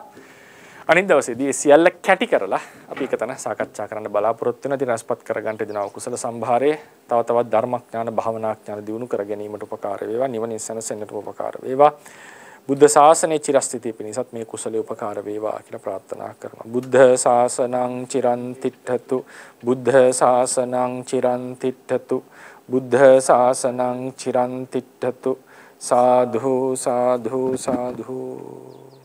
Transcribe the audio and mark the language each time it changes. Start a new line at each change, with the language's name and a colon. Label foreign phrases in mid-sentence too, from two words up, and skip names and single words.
Sinhala: අනිත් දවසේදී සියල්ල කැටි කරලා අපි එක තැන සාකච්ඡා කරන්න බලාපොරොත්තු වෙන දින රසපත් කරගන්න දෙනවා කුසල සම්භාරයේ තව තවත් ධර්මඥාන භාවනාඥාන දියුණු කර ගැනීමට උපකාර වේවා, නිවනින් සැනසෙන්නට උපකාර වේවා. බුද්ධ ශාසනයේ චිරස්ථිතිය පිණිසත් මේ කුසලයේ උපකාර වේවා කියලා ප්‍රාර්ථනා කරනවා.
Pali: බුද්ධ ශාසනං චිරන් තිට්ඨතු, බුද්ධ ශාසනං චිරන් තිට්ඨතු, බුද්ධ ශාසනං චිරන් තිට්ඨතු. සාධු සාධු සාධු.